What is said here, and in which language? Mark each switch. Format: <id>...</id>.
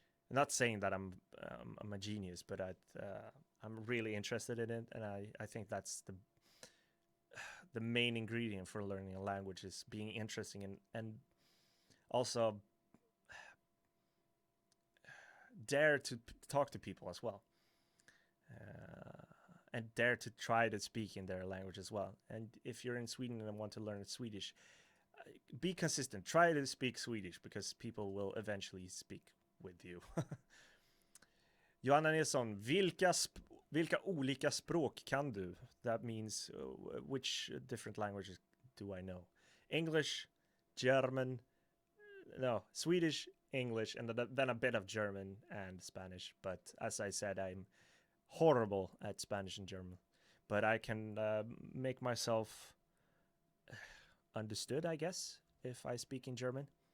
<en>I'm not saying that I'm a genius, but I'm really interested in it, and I think that's the main ingredient for learning a language is being interesting and also dare to talk to people as well, and dare to try to speak in their language as well. And if you're in Sweden and want to learn Swedish, be consistent. Try to speak Swedish because people will eventually speak with you.</en> <sv>Johanna Nilsson, vilka olika språk kan du?</sv> <en>That means which different languages do I know? English, German, no, Swedish, English, and then a bit of German and Spanish. But as I said, I'm horrible at Spanish and German. But I can make myself understood, I guess, if I speak in German.</en>